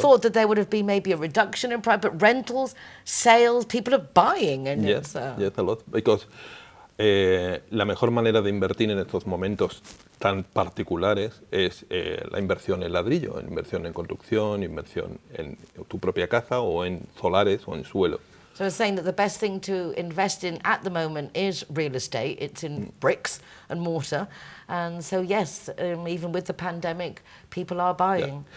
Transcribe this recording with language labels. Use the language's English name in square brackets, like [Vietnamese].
[English] thought that there would have been maybe a reduction in price, but rentals, sales, people are buying, and Yes, it's... yes, a lot, because [Spanish] la mejor manera de invertir en estos momentos tan particulares es la inversión en ladrillo, inversión en construcción, inversión en tu propia casa o en solares o en suelo. [English] So I was saying that the best thing to invest in at the moment is real estate. It's in bricks and mortar. And so, yes, even with the pandemic, people are buying.